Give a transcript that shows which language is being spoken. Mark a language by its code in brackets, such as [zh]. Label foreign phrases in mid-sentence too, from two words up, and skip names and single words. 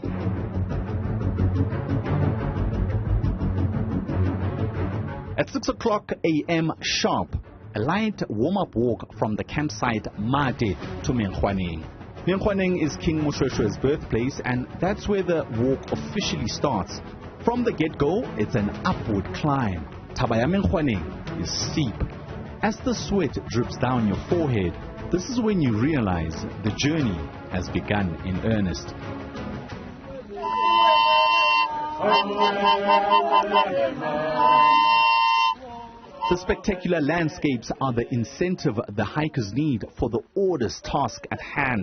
[en] At 6 o'clock a.m. sharp, a light warm-up walk from the campsite Mate to Menkhoaneng. Menkhoaneng is King Moshoeshoe's birthplace, and that's where the walk officially starts. From the get-go, it's an upward climb. [st] Thaba ya Menkhoaneng [en] is steep. As the sweat drips down your forehead, this is when you realize the journey has begun in earnest. The spectacular landscapes are the incentive the hikers need for the arduous task at hand.